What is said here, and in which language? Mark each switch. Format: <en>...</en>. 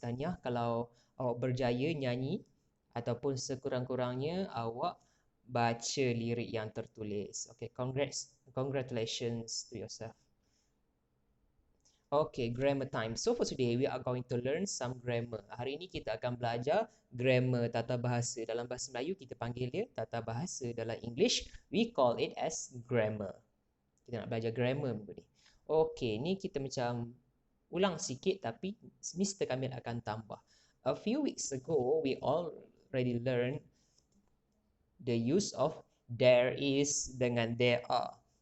<ms>Tahniah kalau awak berjaya nyanyi, ataupun sekurang-kurangnya awak baca lirik yang tertulis.</ms> <en>Okay, congratulations to yourself. Okay, grammar time. So for today, we are going to learn some grammar.</en> <ms>Hari ini kita akan belajar grammar, tata bahasa. Dalam bahasa Melayu, kita panggil dia tata bahasa. Dalam English,</ms> <en>we call it as grammar.</en> <ms>Kita nak belajar grammar minggu ni. Okay, ni kita macam ulang sikit, tapi Mr. Kamil akan tambah.</ms> <en>A few weeks ago, we already learned the use of there is dengan there are.</en>